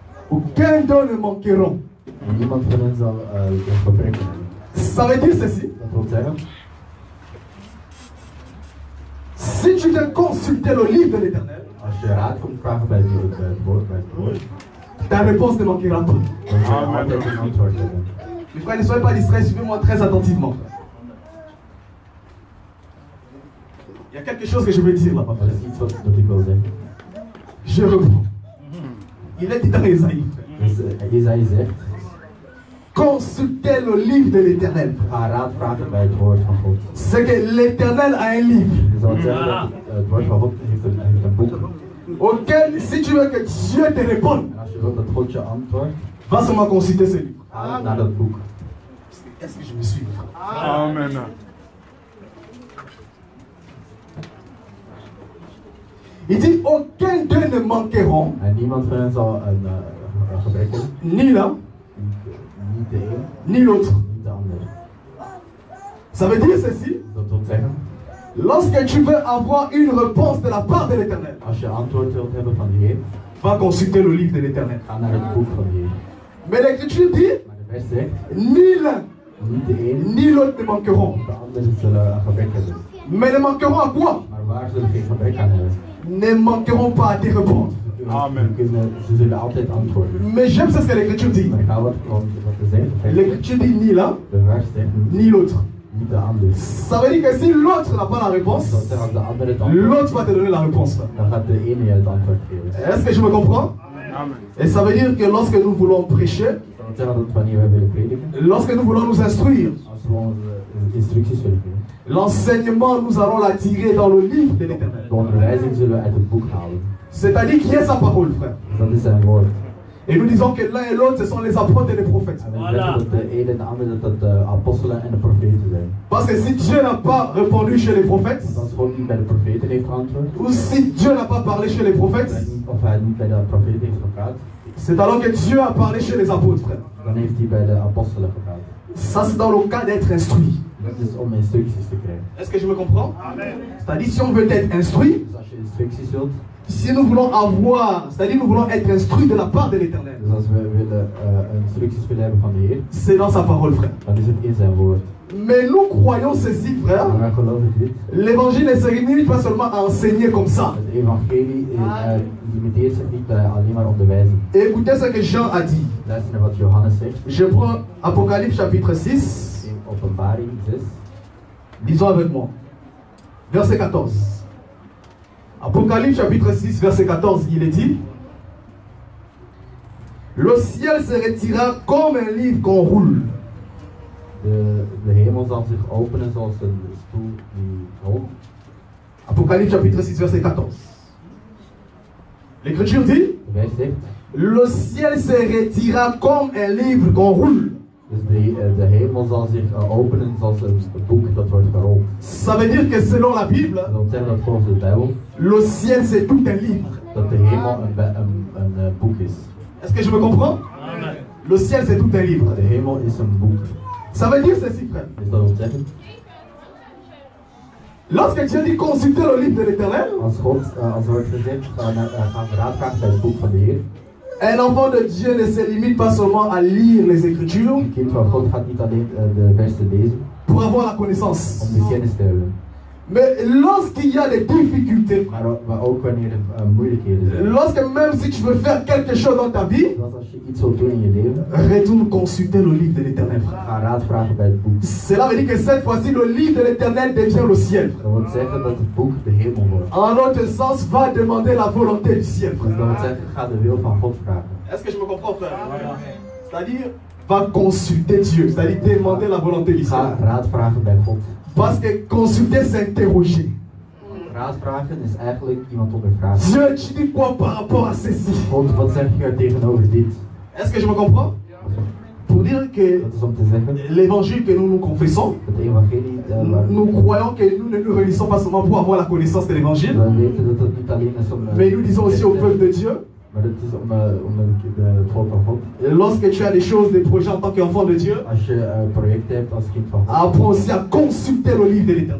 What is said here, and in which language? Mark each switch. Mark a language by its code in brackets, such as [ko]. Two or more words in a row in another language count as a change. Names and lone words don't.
[fr] Aucun d'eux ne manqueront. [nl] En niemand van hen zal gebreken hebben. [fr] Ça veut dire ceci. [nl] Dat wil zeggen, [fr] Si tu viens consulter le livre de l'Éternel, [nl] als je raad komt vragen bij het woord, [fr] ta réponse ne manquera pas. [nl] dan zal je altijd een antwoord hebben. [fr] Mes frères, ne soyez pas distraits, suivez-moi très attentivement. Il y a quelque chose que je veux dire là-bas. [nl] Dat is iets wat ik wil zeggen. [fr] Je reprends. Il est dit dans Esaïe. [nl] Dus Jesaja zegt, [fr] Consultez le livre de l'Éternel. [nl] ga raad vragen bij het woord van God. [fr] C'est que l'Éternel a un livre. [nl] Je zal zeggen dat het woord van God heeft een boek. [fr] Auquel, si tu veux que Dieu te réponde, [nl] En als je wilt dat God je antwoordt, [fr] va seulement consulter ce livre. [nl] ga naar dat boek. [fr] Est-ce que je me suis? Amen. Il dit, aucun d'eux ne manqueront, [nl] En niemand van hen zal een gebrek hebben. [fr] ni l'un, [nl] Niet de een, [fr] ni l'autre. [nl] niet de ander. [fr] Ça veut dire ceci, [nl] Dat wil zeggen, [fr] lorsque tu veux avoir une réponse de la part de l'Éternel, [nl] als je antwoord wilt hebben van de Heer, [fr] va consulter le livre de l'Éternel. [nl] ga naar het boek van de Heer. [fr] Mais l'Écriture dit, [nl] Maar de vers zegt, [fr] ni l'un, [nl] niet de een, [fr] ni l'autre ne manqueront. [nl] de ander zullen een gebrek hebben. [fr] Mais ne manqueront à quoi? [nl] Maar waar zullen geen gebrek aan hebben? [fr] Ne manqueront pas à te répondre. Amen. [nl] Ze zullen altijd antwoorden. [fr] Mais j'aime ce que l'Écriture dit. [nl] Maar ik ga wat te zeggen. [fr] L'Écriture dit ni l'un, [nl] De vers zegt [fr] ni l'autre. [nl] niet de ander. [fr] Ça veut dire que si l'autre n'a pas la réponse, [nl] Dat zegt als de ander het antwoord, [fr] l'autre va te donner la réponse. [nl] dan gaat de ene je het antwoord geven. [fr] Est-ce que je me comprends? Amen. Et ça veut dire que lorsque nous voulons prêcher, [nl] Dat wil zeggen dat wanneer wij willen prediken, [fr] lorsque nous voulons nous instruire, [nl] als we onze instructies willen geven, [fr] l'enseignement, nous allons la tirer dans le livre de l'Éternel. [nl] de onderwijzing zullen we uit het boek halen. [fr] C'est-à-dire qui est sa parole, frère. [nl] Dus dat is zijn woord. [fr] Et nous disons que l'un et l'autre, ce sont les apôtres et les prophètes. [nl] En we zeggen dat de ene en de andere dat de apostelen en de profeten zijn. [fr] Parce que si Dieu n'a pas répondu chez les prophètes, [nl] Want als God niet bij de profeten heeft geantwoord, [fr] ou si Dieu n'a pas parlé chez les prophètes, [nl] of hij niet bij de profeten heeft gepraat, [fr] c'est alors que Dieu a parlé chez les apôtres, frère. [nl] dan heeft hij bij de apostelen gepraat. [fr] Ça, c'est dans le cas d'être instruit. [nl] Dat is om instructies te krijgen. [fr] Est-ce que je me comprends? C'est-à-dire, si on veut être instruit, [nl] Dus als je instructies wilt, [fr] si nous voulons avoir, c'est-à-dire nous voulons être instruits de la part de l'Éternel, [nl] dus als we willen instructies willen hebben van de Heer, [fr] c'est dans sa parole, frère. [nl] dan is het in zijn woord. [fr] Mais nous croyons ceci, frère. [nl] Maar wij geloven dit. [fr] L'évangile ne se limite pas seulement à enseigner comme ça. [nl] Het evangelie limiteert zich niet bij alleen maar onderwijzen. [fr] Et écoutez ce que Jean a dit. [nl] Luister naar wat Johannes zegt [fr] Je prends Apocalypse chapitre 6. [nl] in Openbaring 6. [fr] Disons avec moi. Verset 14. Apocalypse chapitre 6, verset 14, il est dit: le ciel se retira comme un livre qu'on roule. [nl] De hemel zal zich openen zoals een stoel die rolt. [fr] Apocalypse chapitre 6, verset 14. L'Écriture dit: [nl] De vers zegt, [fr] le ciel se retira comme un livre qu'on roule. [nl] dus de hemel zal zich openen zoals een boek dat wordt gerold. [fr] Ça veut dire que selon la Bible, [nl] Dat wil zeggen dat volgens de Bijbel [fr] le ciel c'est tout un livre. [nl] dat de hemel een boek is. [fr] Est-ce que je me comprends? Le ciel c'est tout un livre. [nl] De hemel is een boek. [fr] Ça veut dire ceci, frère. [nl] Dus dat wil zeggen, [fr] Lorsque Dieu dit consulter le livre de l'Éternel, [nl] als er wordt gezegd, gaan we raad vragen bij het boek van de Heer. [fr] un enfant de Dieu ne se limite pas seulement à lire les Écritures [nl] Een kind van God gaat niet alleen de versen lezen [fr] pour avoir la connaissance. [nl] om de kennis te hebben. [fr] Mais lorsqu'il y a des difficultés, [nl] Maar ook wanneer er moeilijkheden zijn. [fr] lorsque même si tu veux faire quelque chose dans ta vie, [nl] Zoals als je iets wilt doen in je leven, [fr] retourne consulter le livre de l'Éternel. [nl] ga raad vragen bij het boek. [fr] Cela veut dire que cette fois-ci, le livre de l'Éternel devient le ciel. [nl] Dat wil zeggen dat het boek de hemel wordt. [fr] En autre sens, va demander la volonté du ciel. [nl] Dus dat wil zeggen, ga de wil van God vragen. [fr] Est-ce que je me comprends, frère? C'est-à-dire, va consulter Dieu, c'est-à-dire demander la volonté du ciel. [nl] Ga raad vragen bij God. [fr] Parce que consulter, c'est interroger. [nl] Raad vragen is eigenlijk iemand ondervragen. [fr] Dieu, tu dis quoi par rapport à ceci? [nl] God, wat zeg je tegenover dit? [fr] Est-ce que je me comprends? Pour dire que [nl] Dat is om te zeggen, [fr] l'évangile que nous confessons, [nl] het evangelie, [fr] nous croyons que nous ne nous réunissons pas seulement pour avoir la connaissance de l'évangile, [nl] we weten dat het niet alleen is om... [fr] mais nous disons aussi au peuple de Dieu, [nl] Maar het is om het volk van God. [fr] lorsque tu as des choses, des projets en tant qu'enfant de Dieu, [nl] Als je projecten hebt als kind van God, [fr] apprends aussi à consulter le livre de l'Éternel.